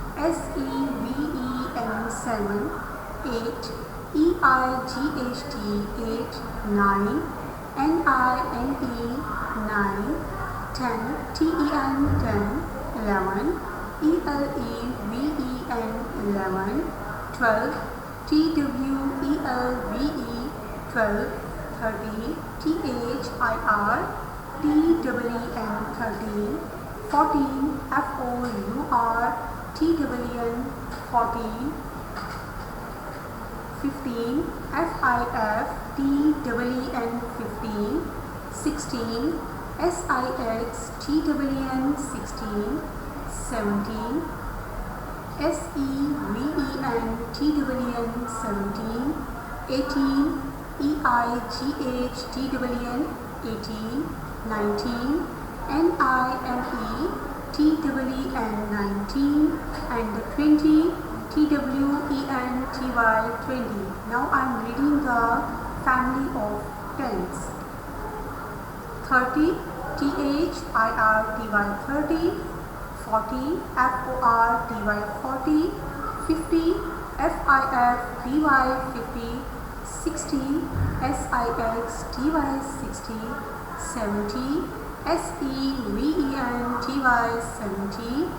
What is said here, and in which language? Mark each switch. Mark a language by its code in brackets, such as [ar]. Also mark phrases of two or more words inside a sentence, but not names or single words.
[en] SEVEN 7 8 EIGHT 8 9 NINE 9 10 TEN 10 11 ELEVEN 11 12 TWELVE 12 30 THIR TEEN 13 14, F-O-U-R-T-E-N, 14, 15, F-I-F-T-E-N, 15, 16, S-I-X-T-E-N, 16, 17, S-E-V-E-N-T-E-N, 17, 18, E-I-G-H-T-E-N, 18, 19, N-I-M-E-T-E-N, 19, and the 20, T-W-E-N-T-Y, 20. Now I am reading the family of tens. 30, T-H-I-R-T-Y, 30, 40, F-O-R-T-Y, 40, 50, F-I-F-T-Y, 50, 60, S-I-X-T-Y, 60, 70, S-E-V-E-N-T-Y, 70,